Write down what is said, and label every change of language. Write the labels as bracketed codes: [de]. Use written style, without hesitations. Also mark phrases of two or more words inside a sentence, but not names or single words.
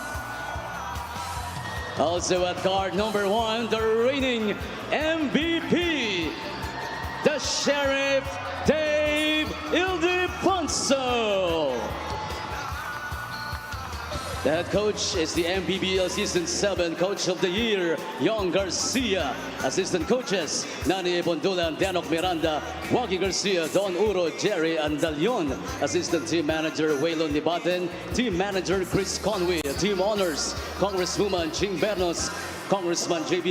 [en] Also at guard number 1, the reigning MVP, the Sheriff Dave Ildefonso. The head coach is the MPBL Season 7 Coach of the Year, Young Garcia. Assistant coaches, Nani Bondulan, Danok Miranda, Joaquin Garcia, Don Uro, Jerry Andalion. Assistant Team Manager, Waylon Nibaten. Team Manager, Chris Conway. Team Honors, Congresswoman Ching Bernos, Congressman J.B.